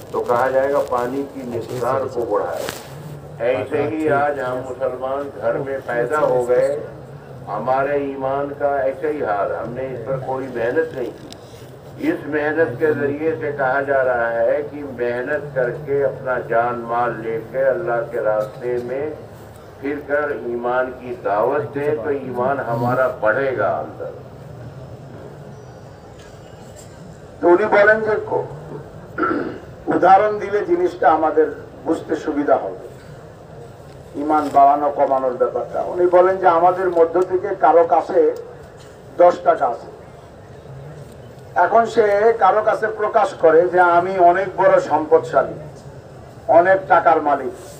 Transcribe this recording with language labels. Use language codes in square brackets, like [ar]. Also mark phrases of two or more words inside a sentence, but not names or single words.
[ur] تو کہا جائے گا پانی کی مقدار کو بڑھائے۔ ایسے ہی آج ہم مسلمان گھر میں پیدا ہو گئے، ہمارے ایمان کا ایسا ہی حال، ہم نے اس پر کوئی محنت نہیں کی۔ اس محنت کے ذریعے سے کہا جا رہا ہے کہ محنت کر کے اپنا جان مال لے کے اللہ کے راستے میں پھر کر ایمان کی دعوت دے تو ایمان ہمارا بڑھے گا اندر۔ [bn] তো উনি বলেন যে উদাহরণ দিলে জিনিসটা আমাদের বুঝতে সুবিধা হবে, ইমান বাড়ানো কমানোর ব্যাপারটা। উনি বলেন যে আমাদের মধ্য থেকে কারো কাছে 10 টাকা আছে, এখন সে কারো কাছে প্রকাশ করে যে আমি অনেক বড় সম্পদশালী, অনেক টাকার মালিক।